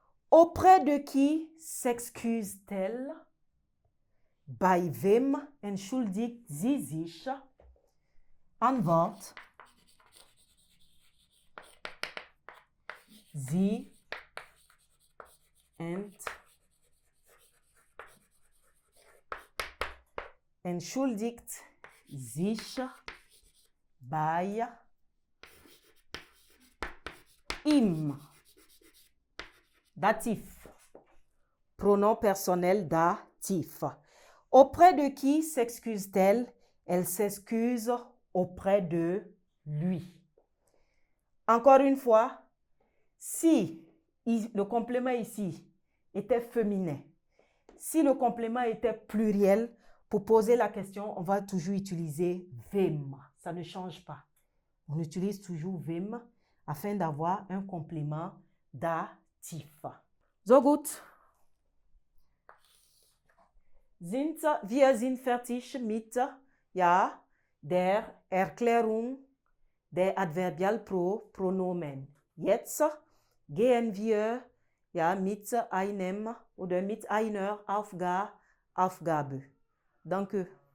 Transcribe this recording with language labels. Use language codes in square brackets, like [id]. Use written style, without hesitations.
[fr] Auprès de qui s'excuse-t-elle? [de] Bei wem entschuldigt sie sich? Antwort. Sie entschuldigt sich bei ihm. [fr] Datif. Pronom personnel datif. Auprès de qui s'excuse-t-elle? Elle s'excuse auprès de lui. Encore une fois, si le complément ici était féminin, si le complément était pluriel, pour poser la question, on va toujours utiliser wem. Ça ne change pas. On utilise toujours wem afin d'avoir un complément datif. [de] So gut. Wir sind fertig mit der Erklärung der Adverbialpronomen. Jetzt gehen wir mit einem oder mit einer Aufgabe. Danke.